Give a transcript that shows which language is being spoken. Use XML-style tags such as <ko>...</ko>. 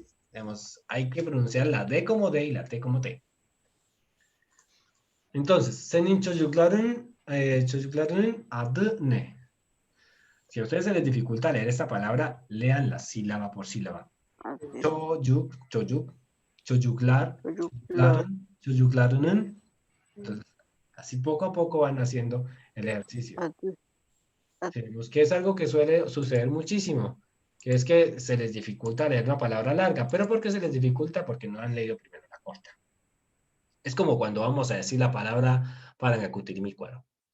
<es>Digamos, hay que pronunciar la D como D y la T como T.</es> <tr>Entonces, senin çocukların adı ne?</tr> <es>Si a ustedes se les dificulta leer esta palabra, leanla sílaba por sílaba.</es> <tr>Çocuk, çocuk, çocuklar, çocuklarının.</tr> <es>Entonces, así poco a poco van haciendo el ejercicio. Tenemos que es algo que suele suceder muchísimo, que es que se les dificulta leer una palabra larga. ¿Pero por qué se les dificulta? Porque no han leído primero la corta. Es como cuando vamos a decir la palabra Parangacutirimicuaro.</es>